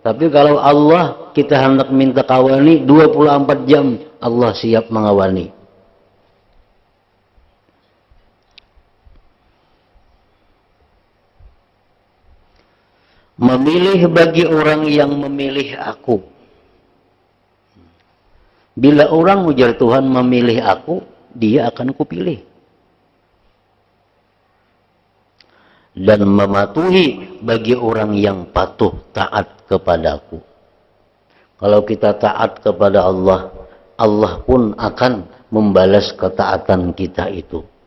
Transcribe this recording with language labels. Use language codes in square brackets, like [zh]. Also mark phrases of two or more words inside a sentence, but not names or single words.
[id] Tapi kalau Allah kita hendak minta kawani 24 jam, Allah siap mengawani. Memilih bagi orang yang memilih aku. Bila orang ujar Tuhan memilih aku, dia akan kupilih. Dan mematuhi bagi orang yang patuh taat kepadaku. Kalau kita taat kepada Allah, Allah pun akan membalas ketaatan kita itu.